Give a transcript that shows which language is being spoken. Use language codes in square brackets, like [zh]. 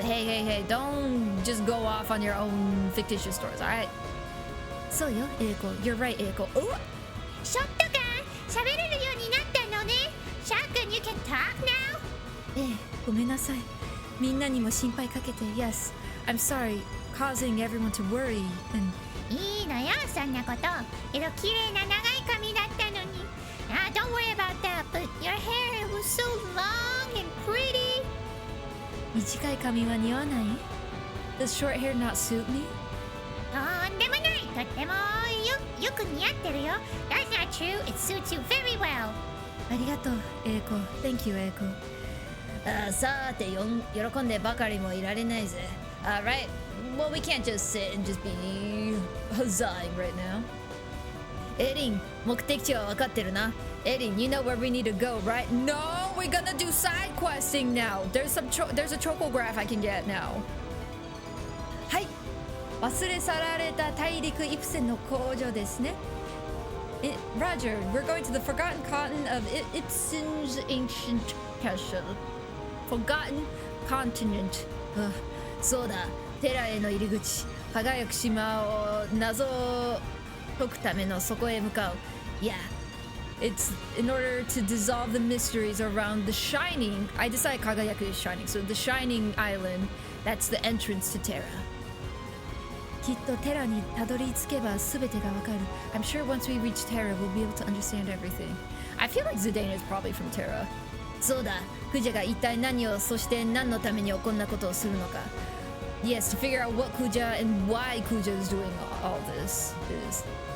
[en] Hey, don't just go off on your own fictitious stories, alright? [ja] そうよ、エイコ。 [en] You're right, エイコ。 [ja] ショットガン喋れるようになったのね。 [en] Shotgun, you can talk now? [ja] ええ、ごめんなさい。みんなにも心配かけて。 [en] Yes, I'm sorry, causing everyone to worry. And... [ja] いいのよ、そんなこと。けど綺麗な長い髪だったのに。 [en] Don't worry about that, but your hair was so long and pretty. [ja] 短い髪は似合わない？ [en] Does short hair not suit me? [ja] とんでもない。とってもよく似合ってるよ。 [en] That's not true. It suits you very well. [ja] ありがとう、エイコ。 [en] Thank you, エイコ。 [ja] さて、喜んでばかりもいられないぜ。 [en] Right? Well, we can't just sit and just be huzzahing right now. [ja] エリン、目的地は分かってるな。 [en] エリン, you know where we need to go, right? No, we're gonna do side questing now. There's a chocograph I can get now. [ja] はい。忘れ去られた大陸イプセンの工場ですね。 [en] Roger, we're going to the forgotten continent of Ipsen's ancient castle. Forgotten continent. [ja] そうだ、テラへの入り口、輝く島を謎を解くためのそこへ向かう。 [en] Yeah. It's in order to dissolve the mysteries around the Shining. I decided Kagayaku is Shining, so the Shining Island. That's the entrance to Terra. [ja] きっとテラにたどり着けば全てがわかる。 [en] I'm sure once we reach Terra, we'll be able to understand everything. I feel like Zidane is probably from Terra. [ja] そうだ、クジャが一体何を、そして何のためにこんなことをするのか。 [en] Yes, to figure out what Kuja and why Kuja is doing all this is.